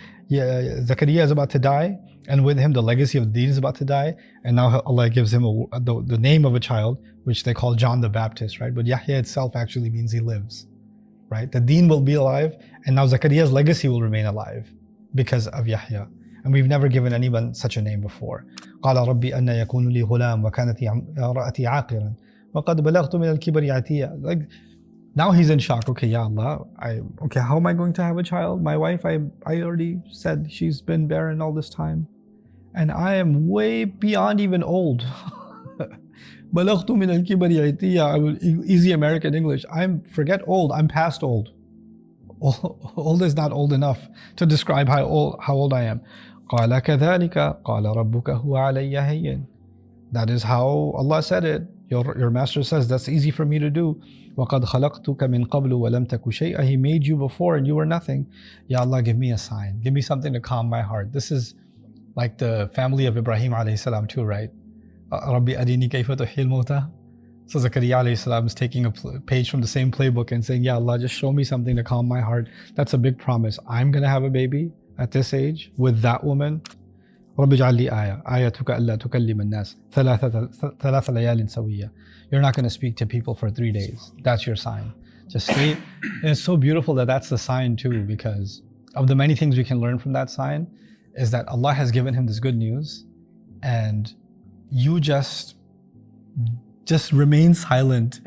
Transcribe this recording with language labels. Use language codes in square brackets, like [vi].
[en] Zakariya is about to die, and with him the legacy of the deen is about to die, and now Allah gives him the name of a child, which they call John the Baptist, right? But Yahya itself actually means he lives, right? The deen will be alive, and now Zakariya's legacy will remain alive because of Yahya. And we've never given anyone such a name before. [ar] قال ربي أن يكون لي غلام وكانت امرأتي عاقرا وقد بلغت من الكبر عتيا. [en] Like, now he's in shock. Okay, Ya Allah, how am I going to have a child? My wife, I already said she's been barren all this time, and I am way beyond even old. [ar] بلغت من الكبر عتيا. [en] Easy American English. Forget old. I'm past old. Old is not old enough to describe how old I am. [ar] قال كذلك قال ربك هو علي هين. [en] That is how Allah said it. Your master says that's easy for me to do. [ar] وقد خلقتك من قبل ولم تك شيئا. [en] He made you before and you were nothing. Ya Allah, give me a sign. Give me something to calm my heart. This is like the family of Ibrahim alayhi salam too, right? [ar] ربي أريني كيف تحيي الموتى. [en] So Zakariya alayhi salam is taking a page from the same playbook and saying, Ya Allah, just show me something to calm my heart. That's a big promise. I'm going to have a baby at this age with that woman. [ar] رب اجعل لي آية آيتك ألا تكلم الناس ثلاث ليال سوية. [en] You're not going to speak to people for 3 days. That's your sign. Just stay. And it's so beautiful that that's the sign too, because of the many things we can learn from that sign is that Allah has given him this good news, and you just remain silent.